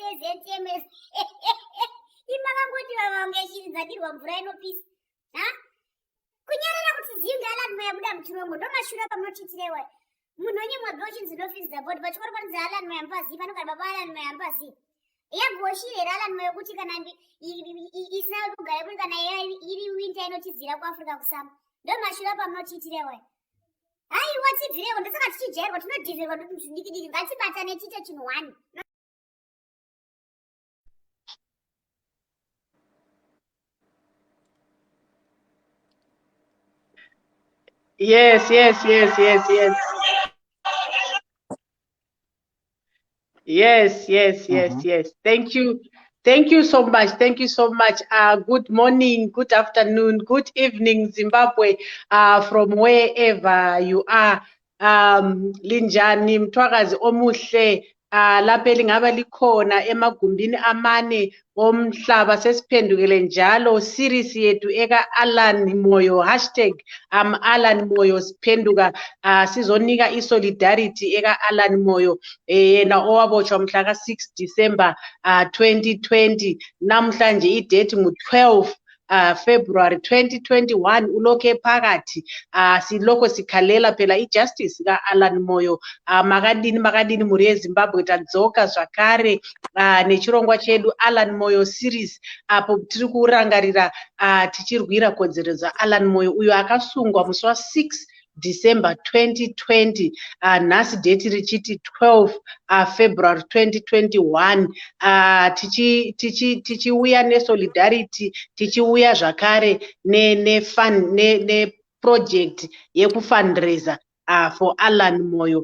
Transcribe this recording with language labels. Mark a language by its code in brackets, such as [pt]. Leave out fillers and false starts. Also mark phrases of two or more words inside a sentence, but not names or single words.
[sn] eZNTMS imakangoti vavange shiri dzadirwa mvura inopisa ha kunyarara kuti zinga Allan Moyo abuda muchirongo ndomashure pamunochitirewa munhu onyemwa dochinzi ndofisi dzabodi pachikoro panonzi Allan Moyo amupazivi panogara baba Allan Moyo amupazivi yagoshiire here Allan Moyo kuti kana isina kugara kuti kana iri winter inotizira kuAfrica kusama ndomashure pamunochitirewa haiwa tibvirewo ndosaka tichijairwa tinodhivhirwa dikidiki ngatibatane tiite chinhu one. [en] Yes. Yes. Thank you so much. Good morning, good afternoon, good evening, Zimbabwe, from wherever you are. [nd] Linjani mthwakazi omuhle lapha elingaba likhona emagumbini amane omhlaba sesiphendukele njalo series yethu eka Allan Moyo #Allan Moyo siphenduka sizonika isolidarity eka Allan Moyo yena owabotshwa mhla ka-6 December 2020 namhlanje idate ngu-12 February 2021 ulokhe phakathi silokho sikhalela phela ijustice ka-Allan Moyo [sn] makadini muri yeZimbabwe tadzoka zvakare nechirongwa chedu Allan Moyo series apo tiri kurangarira tichirwira kodzero dzaAllan Moyo uyo akasungwa musi wa6 December 2020 nhasi date richiti 12 February 2021 tichiuya nesolidarity tichiuya zvakare neproject yekufundraiser for Allan Moyo.